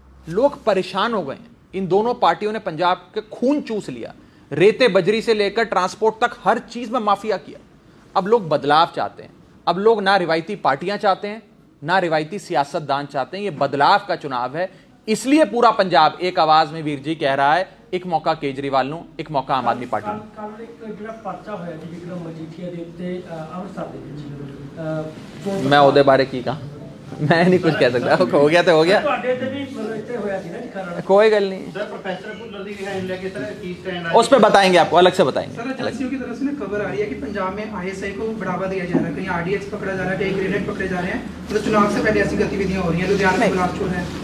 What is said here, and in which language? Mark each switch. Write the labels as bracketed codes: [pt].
[hi] लोग परेशान हो गए हैं। इन दोनों पार्टियों ने पंजाब के खून चूस लिया, रेते बजरी से लेकर ट्रांसपोर्ट तक हर चीज में माफिया किया। अब लोग बदलाव चाहते हैं। अब लोग ना रिवायती पार्टियां चाहते हैं, ना रिवायती सियासतदान चाहते हैं। ये बदलाव का चुनाव है, इसलिए पूरा पंजाब एक आवाज में वीर जी कह रहा है, एक मौका केजरीवाल [pa] ਨੂੰ, ਇੱਕ ਮੌਕਾ ਆਮ ਆਦਮੀ ਪਾਰਟੀ ਨੂੰ। ਕੱਲ ਇੱਕ ਜਿਹੜਾ ਪਰਚਾ ਹੋਇਆ ਜੀ ਵਿਕਰਮ ਮਜੀਠੀਆ ਦੇ ਉੱਤੇ ਅੰਮ੍ਰਿਤਸਰ ਦੇ ਵਿੱਚ [hi] मैं [pa] ਉਹਦੇ ਬਾਰੇ ਕੀ ਕਹਾਂ, [hi] मैं नहीं कुछ कह सकता। हो गया तो हो गया, [pa] ਤੁਹਾਡੇ ਤੇ ਵੀ ਇੱਥੇ ਹੋਇਆ ਸੀ ਨਾ ਜੀ ਕਾਰਨ [hi] कोई गल नहीं। सर प्रोफेसर भुल्लर की रिहाई लेके सर की स्टैंड उस पर बताएंगे, आपको अलग से बताएंगे। सर एजेंसियों की तरफ से ना खबर आ रही है कि पंजाब में ISI को बढ़ावा दिया जा रहा है, कहीं RDX पकड़ा जा रहा है, कहीं ग्रेनेड पकड़े जा रहे हैं, मतलब चुनाव से पहले ऐसी गतिविधियां हो रही हैं, लुधियाना में गुलाब है।